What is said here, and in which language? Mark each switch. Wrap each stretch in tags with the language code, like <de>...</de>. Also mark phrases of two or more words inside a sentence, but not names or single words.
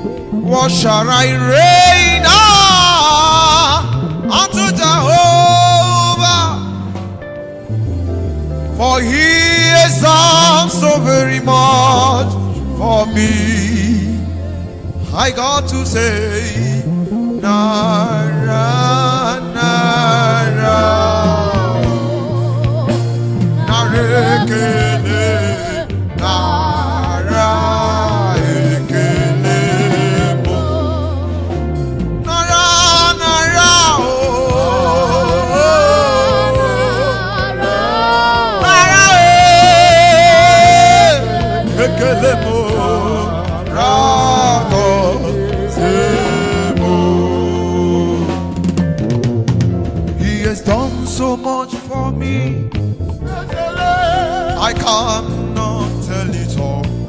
<en>What shall I render unto Jehovah? For he has done so very much for me. I got to say,</en> <ig>Nara. Nara. Nara ekele. Nara ekele mo. Nara, nara, oh. Nara, eh. Ekele mo. Rago se mo.</ig> <en>He has done so much for me. I cannot tell it all.</en>